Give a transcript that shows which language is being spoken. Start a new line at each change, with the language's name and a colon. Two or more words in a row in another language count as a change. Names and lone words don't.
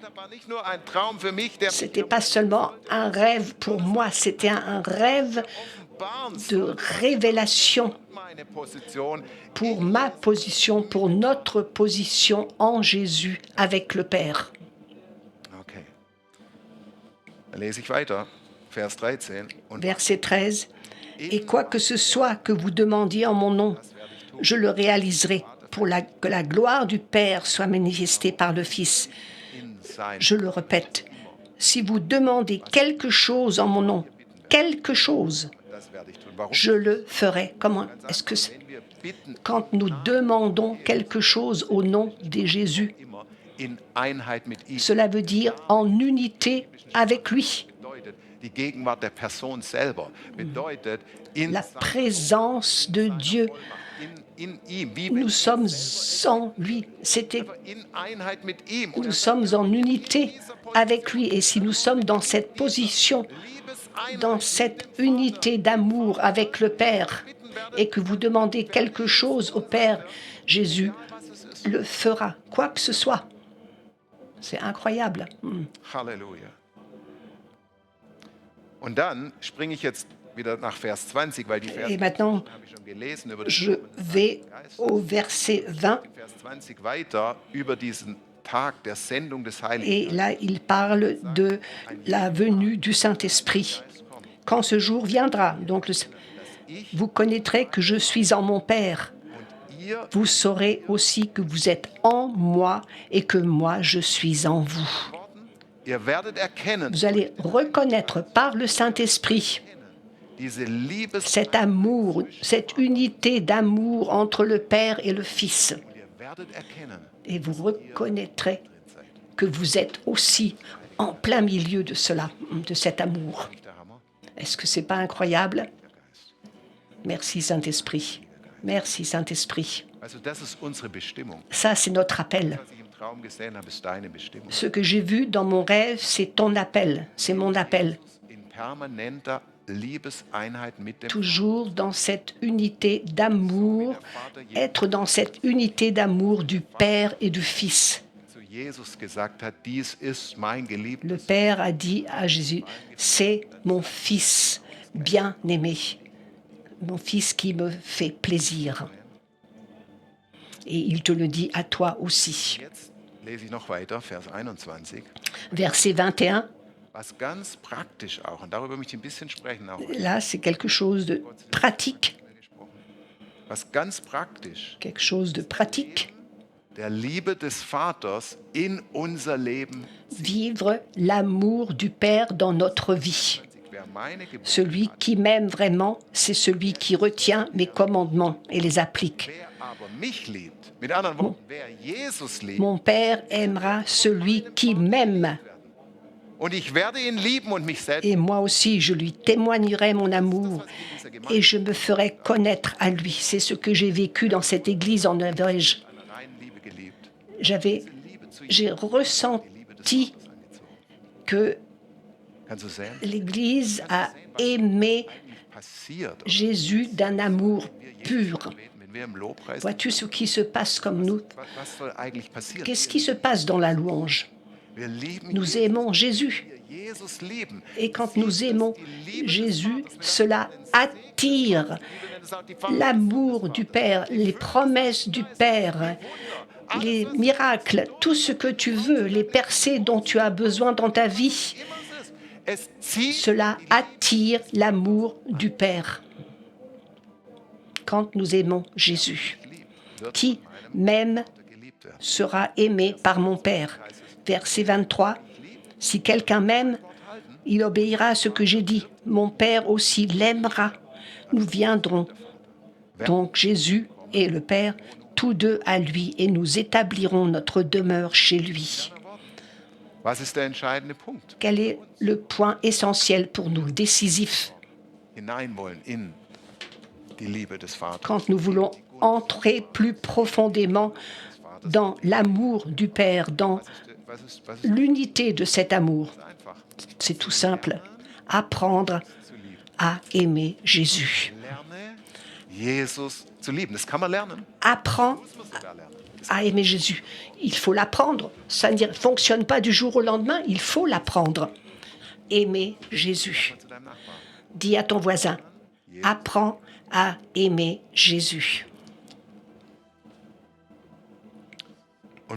French: Ce n'était pas seulement un rêve pour moi, c'était un rêve de révélation pour ma position, pour notre position en Jésus avec le Père.
German: Okay. Dann lese ich weiter. Vers 13. Und
French: Verset 13. Et quoi que ce soit que vous demandiez en mon nom, je le réaliserai pour que la gloire du Père soit manifestée par le Fils.
German: in sein
French: Je le répète, si vous demandez quelque chose en mon nom, quelque chose,
German: das werde ich tun. Warum?
French: je le ferai. Comment est-ce que c'est?
German: Wenn wir bitten,
French: Quand nous demandons quelque chose au nom de Jésus,
German: immer in Einheit mit ihm.
French: cela veut dire en unité avec lui.
German: Bedeutet, die Gegenwart der Person selber bedeutet in
French: La
German: seiner
French: présence de Dieu,
German: in ihm, wie
French: nous
German: wenn
French: sommes en lui.
German: in Einheit mit ihm.
French: Nous sommes en unité avec lui. Et si nous sommes dans cette position, dans cette unité d'amour avec le Père, et que vous demandez quelque chose au Père, Jésus le fera, quoi que ce soit. C'est incroyable.
German: Halleluja. Und dann springe ich jetzt wieder nach Vers 20, weil die Verse
French: Et maintenant,
German: habe ich schon gelesen über das
French: je vais au verset 20.
German: Vers 20 weiter über diesen Tag der Sendung des Heiligen
French: Et là, il parle de la venue du Saint-Esprit. Quand ce jour viendra, donc vous connaîtrez que je suis en mon Père.
German: und ihr
French: Vous saurez aussi que vous êtes en moi et que moi, je suis en vous.
German: ihr werdet erkennen,
French: Vous allez reconnaître par le Saint-Esprit
German: diese Liebes
French: cet amour, cette unité d'amour entre le Père et le Fils.
German: und ihr werdet erkennen,
French: Et vous reconnaîtrez que vous êtes aussi en plein milieu de cela, de cet amour.
German: nicht der Hammer?
French: Est-ce que c'est pas incroyable? Merci Saint-Esprit. Merci Saint-Esprit.
German: Also das ist unsere Bestimmung.
French: Ça, c'est notre appel.
German: Was ich im Traum gesehen habe, ist deine Bestimmung.
French: Ce que j'ai vu dans mon rêve, c'est ton appel, c'est mon appel.
German: In permanenter Liebeseinheit mit dem
French: Toujours dans cette unité d'amour, être dans cette unité d'amour du Père et du Fils.
German: zu Jesus gesagt hat, dies ist mein Geliebter.
French: Le Père a dit à Jésus, c'est mon Fils bien-aimé, mon Fils qui me fait plaisir. Et il te le dit à toi aussi.
German: Jetzt lese ich noch weiter, Vers 21.
French: Verset 21,
German: Was ganz praktisch auch, und darüber möchte ich ein bisschen sprechen, auch
French: là c'est quelque chose de pratique,
German: was ganz praktisch
French: quelque chose de pratique.
German: der Liebe des Vaters in unser Leben.
French: Vivre l'amour du Père dans notre vie.
German: Wer meine Gebote
French: Celui qui m'aime vraiment, c'est celui qui retient mes commandements et les applique.
German: wer aber mich liebt, mit anderen Worten, wer Jesus liebt,
French: Mon Père aimera celui qui m'aime.
German: und ich werde ihn lieben und mich selbst
French: Et moi aussi, je lui témoignerai mon amour et je me ferai connaître à lui. C'est ce que j'ai vécu dans cette église en Norvège.
German: einer reinen Liebe geliebt.
French: J'ai ressenti que
German: Kannst du sehen?
French: l'Église a aimé
German: Passiert.
French: Jésus d'un amour pur.
German: Wenn wir im Lobpreis,
French: Vois-tu ce qui se passe comme nous?
German: was soll eigentlich passieren?
French: Qu'est-ce qui se passe dans la louange?
German: Wir lieben
French: Nous aimons Jésus.
German: Jesus lieben.
French: Et quand nous aimons Jésus, cela attire l'amour du Père, les promesses du Père, les miracles, tout ce que tu veux, les percées dont tu as besoin dans ta vie.
German: Es zieht
French: Cela attire l'amour du Père. Quand nous aimons Jésus, qui m'aime
German: geliebt werden.
French: sera aimé par mon Père. Verset 23, si quelqu'un m'aime, il obéira à ce que j'ai dit. Mon Père aussi l'aimera. Nous viendrons. Donc Jésus et le Père, tous deux à lui, et nous établirons notre demeure chez lui.
German: Was ist der entscheidende Punkt?
French: Quel est le point essentiel pour nous, décisif,
German: Hinein wollen in die Liebe des Vaters.
French: quand nous voulons entrer plus profondément dans l'amour du Père, dans
German: Was ist
French: l'unité de cet amour?
German: einfach?
French: C'est tout simple. Apprendre à aimer Jésus.
German: Lerne, Jesus zu lieben. Das kann man lernen.
French: Apprends
German: Das muss sogar lernen.
French: à aimer Jésus. Il faut l'apprendre. Ça ne fonctionne pas du jour au lendemain, il faut l'apprendre. Aimer Jésus.
German: Zu deinem Nachbarn.
French: Dis à ton voisin, apprends à aimer Jésus.
German: Und wie lernst du?